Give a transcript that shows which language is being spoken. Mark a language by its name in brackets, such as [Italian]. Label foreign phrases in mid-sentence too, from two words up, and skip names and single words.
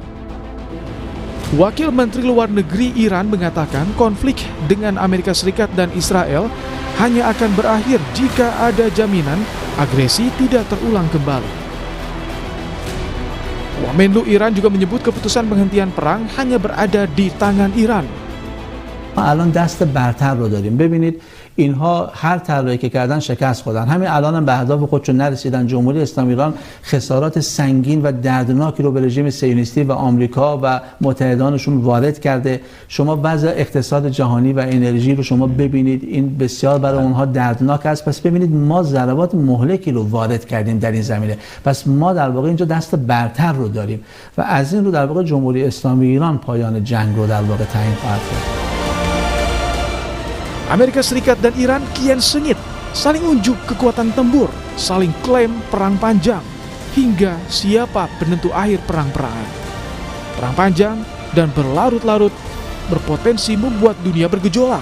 [Indonesian] Wakil Menteri Luar Negeri Iran mengatakan konflik dengan Amerika Serikat dan Israel hanya akan berakhir jika ada jaminan agresi tidak terulang kembali. Wamenlu Iran juga menyebut keputusan penghentian perang hanya berada di tangan Iran. [Persian] الان دست برتر رو داریم. ببینید اینها هر طرحی که کردن شکست خوردن. همین الان هم به اهداف خودشون نرسیدن. جمهوری اسلامی ایران خسارات سنگین و دردناکی رو به رژیم صهیونیستی و آمریکا و متحدانشون وارد کرده. شما وضع اقتصاد جهانی و انرژی رو شما ببینید، این بسیار برای اونها دردناک است. پس ببینید ما ضربات مهلکی رو وارد کردیم در این زمینه. پس ما در واقع اینجا دست برتر رو داریم و از این رو در واقع جمهوری اسلامی ایران پایان جنگ رو در واقع تعیین خواهد کرد. [Indonesian] Amerika Serikat dan Iran kian sengit, saling unjuk kekuatan tempur, saling klaim perang panjang, hingga siapa penentu akhir perang-perangan. Perang panjang dan berlarut-larut berpotensi membuat dunia bergejolak.